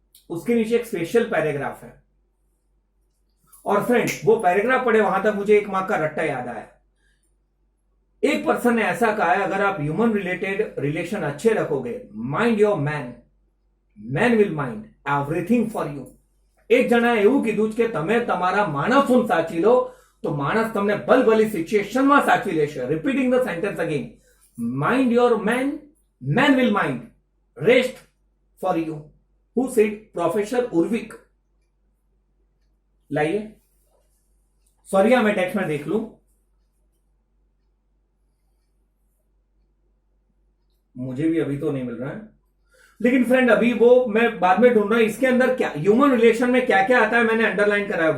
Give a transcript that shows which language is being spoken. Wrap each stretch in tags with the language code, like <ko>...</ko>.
<hi>उसके नीचे एक स्पेशल पैराग्राफ है। और फ्रेंड वो पैराग्राफ पढ़े, वहां तक मुझे एक मार्क का रट्टा याद आया। एक पर्सन ने ऐसा कहा है, अगर आप ह्यूमन रिलेटेड रिलेशन अच्छे रखोगे,</hi> <en>Mind your man, man will mind everything for you.</en> <gu>एक જણાએ એવું કીધું કે તમે તમારા માણસોને સાચી લો તો માણસ તમને ભલભલી સિચ્યુએશનમાં સાચવી લેશે.</gu> <en>Repeating the sentence again, mind your man, man will mind rest for you. Who said? Professor Urwick.</en> <hi>लाइए सॉरी मैं टेक्स्ट में देख लूं, मुझे भी अभी तो नहीं मिल रहा है, लेकिन फ्रेंड अभी वो मैं बाद में ढूंढ रहा हूं. इसके अंदर क्या ह्यूमन रिलेशन में क्या क्या आता है मैंने अंडरलाइन करा है.</hi>